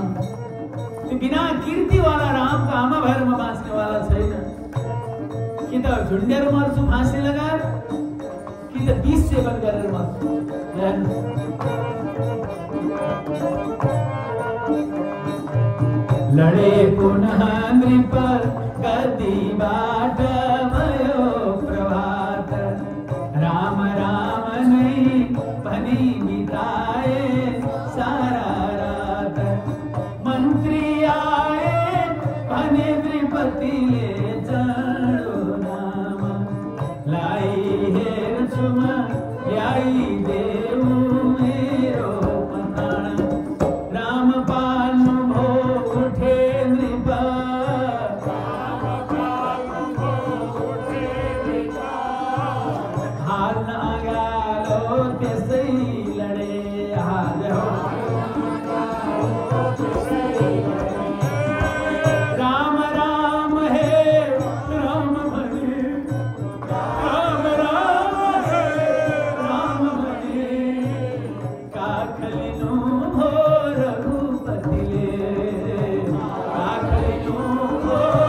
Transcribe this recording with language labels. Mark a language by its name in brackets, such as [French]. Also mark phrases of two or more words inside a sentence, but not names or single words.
[Nepali] त्यो बिना कीर्तिवाला रामको आमा भएर म बाँच्नेवाला छैन। कि त झुन्डेर मर्छु फाँसी लगाएर, कि त विष सेवन गरेर मर्छु। लडे पुनः नृप गद्दीबाट भयो प्रभात, राम राम नै भनी बिताए सारा रात। मन्त्री आए भने नृपतिले चढो नाम, लाई हेर्छु म ल्याइदेऊ मेरो पठाण। राम पाल्नु भो उठे नृप, हाल्न अगालो त्यसै लडे हाल हो। राम राम हे राम भने, राम राम हे राम भने, काखलिनु भो रघुपतिले, काखलिनु भो